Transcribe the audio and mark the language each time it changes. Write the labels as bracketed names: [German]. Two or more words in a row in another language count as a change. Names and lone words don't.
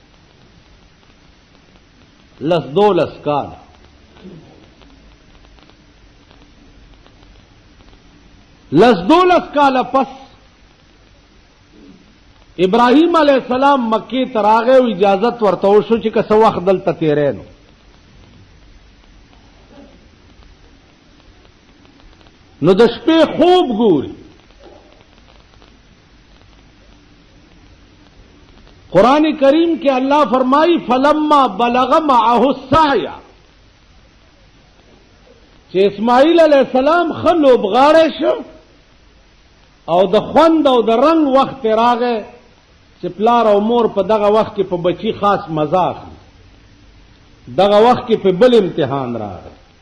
[Pashto] 10-12 کاله پس ابراهیم [Arabic] علیہ السلام [Pashto] مکې ته راغی او اجازت ورته وشو چې که څه وخت دلته تیری نو د شپې خوب ګوري. قرآن کریم کے اللہ فرمائی [Arabic] فلما بلغ معه السعی [Pashto] چې اسماعیل [Arabic] علیہ السلام [Pashto] خلو بغاړه شو او د خوند او د رنگ وخت راغی چې پلار او مور په دغه وخت کې په بچی خاص مزه اخلي دغه وخت کې په بل امتحان راغی.